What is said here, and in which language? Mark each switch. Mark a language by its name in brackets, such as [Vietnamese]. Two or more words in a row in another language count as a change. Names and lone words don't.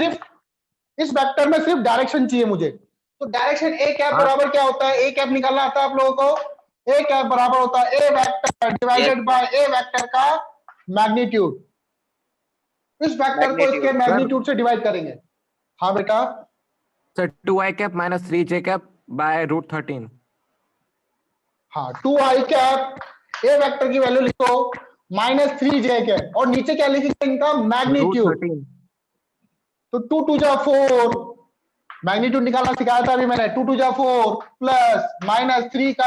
[Hindi] सिर्फ, इस वेक्टर में सिर्फ डायरेक्शन चाहिए मुझे। [English] तो direction A cap [Hindi] हाँ। बराबर क्या होता है? [English] A cap [Hindi] निकालना आता है आप लोगों को? [English] A cap [Hindi] बराबर होता है [English] A vector divided Yes. by A vector का magnitude। [Hindi] इस वेक्टर को इसके [English] Magnitude. [Hindi] मैग्नीट्यूड से डिवाइड करेंगे। हाँ बेटा, [English] सर 2i cap minus 3j cap by root 13. [Hindi] हाँ [English] 2i cap A vector [Hindi] की वैल्यू लिखो [English] minus 3j cap, [Hindi] और नीचे क्या लिखेंगे? इनका [English] Root [Hindi] मैग्नीट्यूड। 13. तो 2 2 जा 4, मैग्नीट्यूड निकालना सिखाया था अभी मैंने। 2 2 जा 4 [English] plus minus [Hindi] 3 का